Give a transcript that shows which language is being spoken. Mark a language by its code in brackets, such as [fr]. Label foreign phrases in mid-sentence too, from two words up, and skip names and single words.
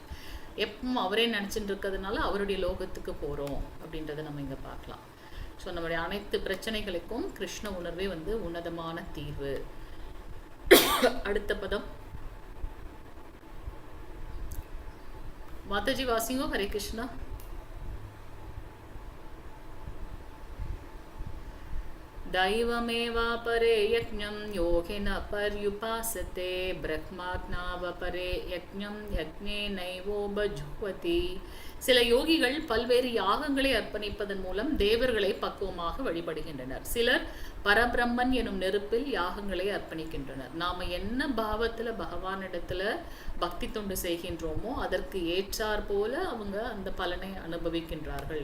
[ta] எப்பவும் அவரே நினச்சிட்டு இருக்கிறதுனால அவருடைய லோகத்துக்கு போகிறோம் அப்படின்றத நம்ம இங்கே பார்க்கலாம். ஸோ நம்மளுடைய அனைத்து பிரச்சனைகளுக்கும் கிருஷ்ண உணர்வே வந்து உன்னதமான தீர்வு. அடுத்த பதம் மாதாஜி வாசிங்கோ. ஹரே கிருஷ்ணா. [sa] दैवमेवापरे यज्ञं योगिनः पर्युपासते ब्रह्माज्ञावपरे यज्ञं யக்ஞேனைவோபஜுஹ்வதி. [ta] சில யோகிகள் பல்வேறு யாகங்களை அர்ப்பணிப்பதன் மூலம் தேவர்களை பக்குவமாக வழிபடுகின்றனர். சிலர் பரபிரம்மன் எனும் நெருப்பில் யாகங்களை அர்ப்பணிக்கின்றனர். நாம என்ன பாவத்துல பகவானிடத்துல பக்தி தொண்டு செய்கின்றோமோ அதற்கு ஏற்றார் போல அவங்க அந்த பலனை அனுபவிக்கின்றார்கள்.